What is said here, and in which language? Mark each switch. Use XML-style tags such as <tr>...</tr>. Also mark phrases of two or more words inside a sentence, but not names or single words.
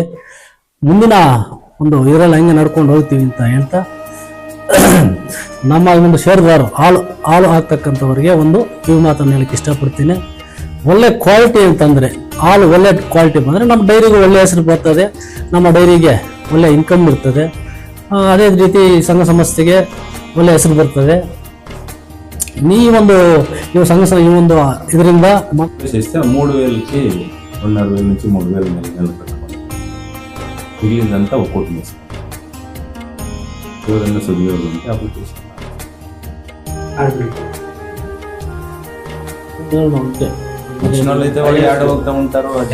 <kn>ಮುಂದಿನ ಒಂದು ಇದರಲ್ಲಿ ಹಂಗೆ ನಡ್ಕೊಂಡು ಹೋಗ್ತೀವಿ ಅಂತ ಹೇಳ್ತಾ, ನಮ್ಮ ಒಂದು ಷೇರುದಾರರು ಹಾಲು ಹಾಕ್ತಕ್ಕಂಥವ್ರಿಗೆ ಒಂದು ಕಿವಿ ಮಾತನ್ನು ಹೇಳಕ್ಕೆ ಇಷ್ಟಪಡ್ತೀನಿ. ಒಳ್ಳೆ ಕ್ವಾಲಿಟಿ ಅಂತಂದರೆ ಹಾಲು ಒಳ್ಳೆ ಕ್ವಾಲಿಟಿ ಬಂದರೆ ನಮ್ಮ ಡೈರಿಗೆ ಒಳ್ಳೆ ಹೆಸರು ಬರ್ತದೆ, ನಮ್ಮ ಡೈರಿಗೆ ಒಳ್ಳೆ ಇನ್ಕಮ್ ಇರ್ತದೆ. ಅದೇ ರೀತಿ ಸಂಘ ಸಂಸ್ಥೆಗೆ ಒಳ್ಳೆ ಹೆಸರು ಬರ್ತದೆ. ಈ ಒಂದು ಈ ಒಂದು ಇದರಿಂದ</kn> <te>చేస్తే 3000కి 2,500 నుంచి 3,000 నెలలు కట్టుకోవాలి. మిగిలిందంతా ఒక్కోటి వేసుకోవాలి. ఎవరైనా సభ్యులు ఉంటే అప్లికేషన్ వచ్చిన వాళ్ళు అయితే వాళ్ళు యాడ్ అవుతూ ఉంటారు.</te>